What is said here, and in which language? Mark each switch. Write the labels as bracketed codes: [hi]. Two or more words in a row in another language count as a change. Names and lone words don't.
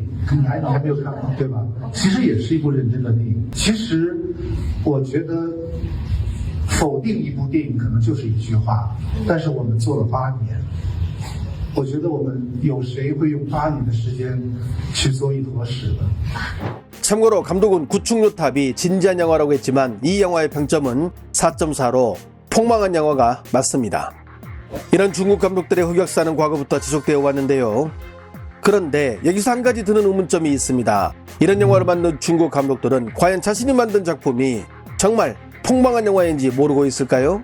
[zh] 你还没有看对吧？其实也是一部认真的电影。其实我觉得否定一部电影可能就是一句话，但是我们做了8年。我觉得我们有谁会用8年的时间去做一坨屎呢？ [ko] 참고로 감독은 구축요탑이 진지한 영화라고 했지만 이 영화의 평점은 4.4로 폭망한 영화가 맞습니다. 이런 중국 감독들의 흑역사는 과거부터 지속되어 왔는데요. 그런데 여기서 한 가지 드는 의문점이 있습니다. 이런 영화를 만든 중국 감독들은 과연 자신이 만든 작품이 정말 폭망한 영화인지 모르고 있을까요?